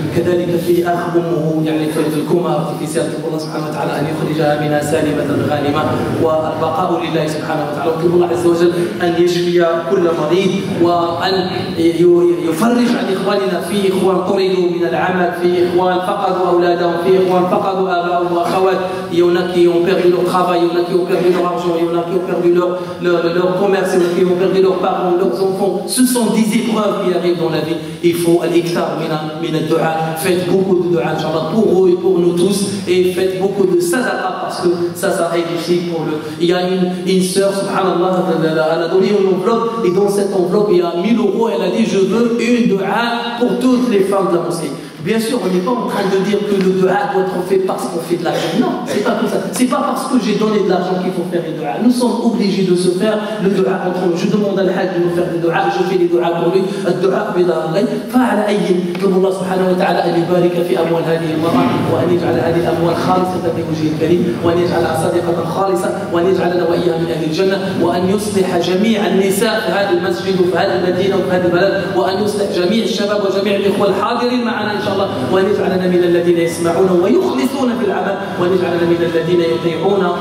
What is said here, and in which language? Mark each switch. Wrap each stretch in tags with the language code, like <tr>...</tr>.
<ar>كذلك في أخ أمه يعني في الكوما في سيرة الله سبحانه وتعالى أن يخرجها منها سالمة غانمة والبقاء لله سبحانه وتعالى. اطلبوا الله عز وجل أن يشفي كل مريض وأن يفرج عن إخواننا في إخوان طردوا من العمل، في إخوان فقدوا أولادهم، في إخوان فقدوا آباءهم وأخوات</ar> <fr>il y en a qui ont perdu leur travail, il y en a qui ont perdu leur argent, il y en a qui ont perdu leur commerce, il y en a qui ont perdu leurs parents, leurs enfants. Ce sont des épreuves qui arrivent dans la vie. Il faut</fr> <ar>al-iktar min al-du'a.</ar> <fr>Faites beaucoup de du'a, Inch'Allah, pour eux et pour nous tous. Et faites beaucoup de sadaqa parce que ça aide aussi pour le. Il y a une sœur, subhanallah, elle a donné une enveloppe et dans cette enveloppe il y a 1000 €. Elle a dit je veux une du'a pour toutes les femmes de la mosquée. Bien sûr, on n'est pas en train de dire que le dua doit être fait parce qu'on fait de l'argent. Non, c'est pas comme ça. C'est pas parce que j'ai donné de l'argent qu'il faut faire les dua. Nous sommes obligés de se faire le dua entre nous. Je demande à l'Hajj de nous faire des dua, je fais les dua pour lui.</fr> <ar>الدعاء بلا غير فعلى أي نطلب الله سبحانه وتعالى أن يبارك في أموال هذه المرأة وأن يجعل هذه الأموال خالصة لوجهه الكريم وأن يجعلها صدقة خالصة وأن يجعلنا وإياها من أهل الجنة وأن يصلح جميع النساء في هذا المسجد وفي هذه المدينة وفي هذا البلد وأن يصلح جميع الشباب وجميع الإخوة الحاضرين معنا إن شاء الله وأن يجعلنا من الذين يسمعون ويخلصون في العمل وأن يجعلنا من الذين يطيعون</ar>